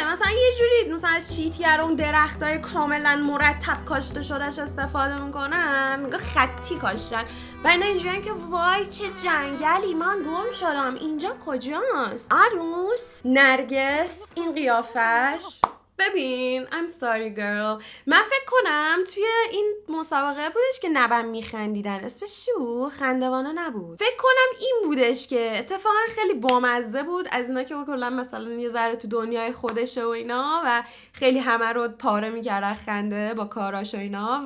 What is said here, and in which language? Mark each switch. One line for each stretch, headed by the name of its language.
Persian: مثلا یه جوری مثلا از چیتگر اون درختای کاملا مرتب کاشته شدهش استفاده میکنن، خطی کاشتن. بعد اینجوریه که وای چه جنگلی، من گم شدم، اینجا کجاست؟ عروس نرگس این قیافش. ببین
English: I'm sorry girl.
Persian: من فکر کنم توی این مسابقه بودش که نبم میخندیدن، اسمش چی بود؟ خندوانه نبود. فکر کنم این بودش که اتفاقا خیلی بامزه بود، از اینا که کلا مثلا یه ذره تو دنیای خودشه و اینا و خیلی همه رو پاره میکرد خنده با کاراش و اینا.